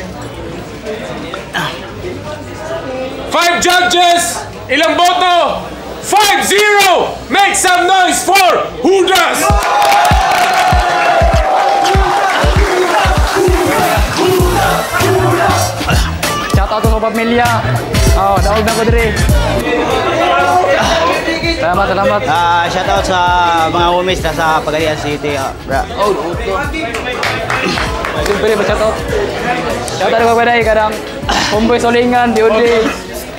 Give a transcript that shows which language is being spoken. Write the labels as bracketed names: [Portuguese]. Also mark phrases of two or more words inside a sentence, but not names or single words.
[Filipino] 5 judges, ilang boto? 5-0! [English] Make some noise for Hudas! Shout out [Filipino] sa pamilya. [Cebuano] Oh, daog na ko diri. Salamat. [English] Shout out [Filipino] sa mga homies na sa Pagadian City. Bra. Siyempre, [English] shout out. Shout out [Filipino] ko ba kadang Homeboy Solingan, Diodri.